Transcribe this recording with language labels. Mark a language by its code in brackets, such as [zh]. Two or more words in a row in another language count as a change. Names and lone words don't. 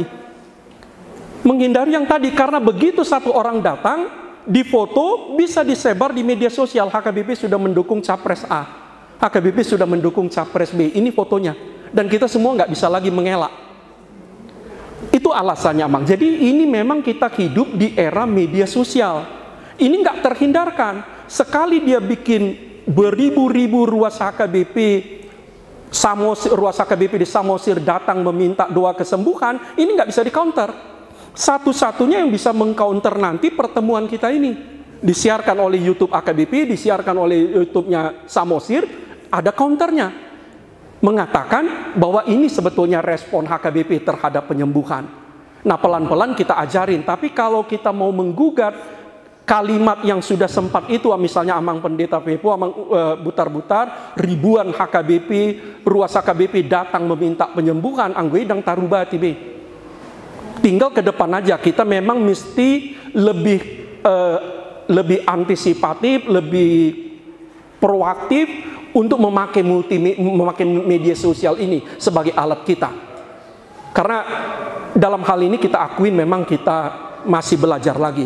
[id] Menghindari yang tadi, karena begitu satu orang datang, difoto, bisa disebar di media sosial, HKBP sudah mendukung capres A, HKBP sudah mendukung capres B, ini fotonya. Dan kita semua nggak bisa lagi mengelak. Itu alasannya, Mang. Jadi ini memang kita hidup di era media sosial. Ini nggak terhindarkan. Sekali dia bikin beribu-ribu ruas HKBP, ruas HKBP di Samosir datang meminta doa kesembuhan, ini nggak bisa di-counter. Satu-satunya yang bisa meng-counter nanti pertemuan kita ini. Disiarkan oleh YouTube HKBP, disiarkan oleh YouTube-nya Samosir, ada counternya. Mengatakan bahwa ini sebetulnya respon HKBP terhadap penyembuhan. Nah, pelan-pelan kita ajarin. Tapi kalau kita mau menggugat kalimat yang sudah sempat itu, misalnya Amang Pendeta Pepo, Amang Butar-Butar, ribuan HKBP, ruas HKBP datang meminta penyembuhan, [bbc] anggue dang tarubati be. [id] Tinggal ke depan aja, kita memang mesti lebih antisipatif, lebih proaktif untuk memakai media sosial ini sebagai alat kita. Karena dalam hal ini kita akuin memang kita masih belajar lagi.